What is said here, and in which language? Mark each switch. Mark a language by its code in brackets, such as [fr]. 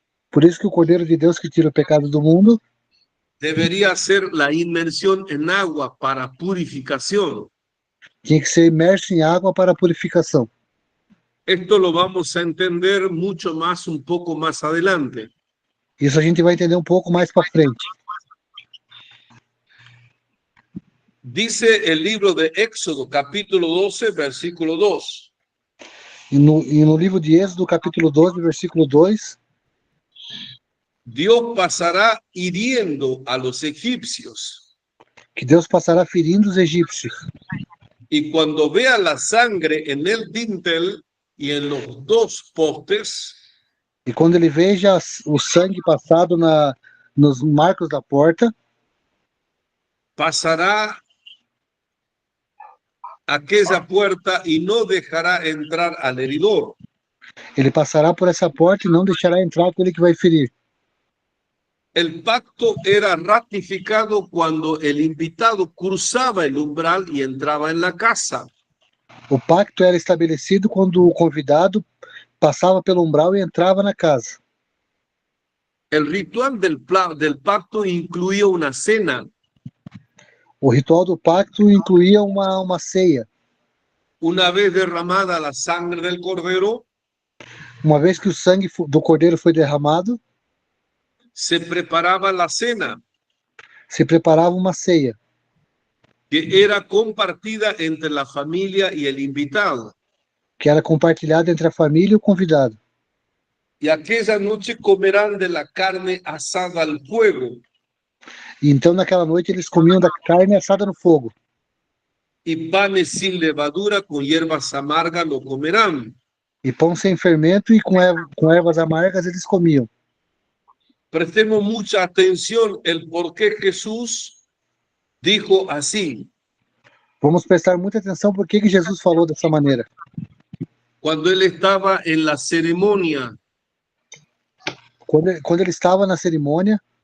[pt] Por isso que o Cordeiro de Deus que tira o pecado do mundo [es] debería hacer la inmersión en agua para purificación. [pt] tinha que ser imerso em água para a purificação. [es] Esto lo vamos a entender mucho más un poco más adelante. [pt] Isso a gente vai entender um pouco mais para frente. [es] Dice el libro de Éxodo, capítulo 12, versículo 2. [pt] E no livro de Êxodo, capítulo 12, versículo 2, [es] Dios pasará hiriendo a los egipcios. [pt] que Deus passará ferindo os egípcios. [es] Y cuando vea la sangre en el dintel y en los 2 postes, [pt] E quando ele veja o sangue passado nos marcos da porta, [es] pasará aquella puerta y no dejará entrar al heridor. [pt] ele passará por essa porta e não deixará entrar aquele que vai ferir. [es] El pacto era ratificado cuando el invitado cruzaba el umbral y entraba en la casa. [pt] O pacto era estabelecido quando o convidado passava pelo umbral e entrava na casa. [es] El ritual del pacto incluía una cena, [pt] O ritual do pacto incluía uma ceia. [es] una vez derramada la sangre del cordero, [pt] Uma vez que o sangue do cordeiro foi derramado, [es] se preparaba la cena, [pt] se preparava uma ceia, [es] que era compartida entre la familia y el invitado. [pt] que era compartilhada entre a família e o convidado. [es] Y aquella noche comerán de la carne asada al fuego [pt] E então, naquela noite, eles comiam da carne assada no fogo. [es] y panes sin levadura con hierbas amargas lo comerán. [pt] E pão sem fermento e com ervas amargas eles comiam. [es] Prestemos mucha atención el por qué Jesús dijo así. [pt] Vamos prestar muita atenção por que Jesus falou dessa maneira. [es] Cuando él estaba en la ceremonia [pt] Quando ele estava na cerimônia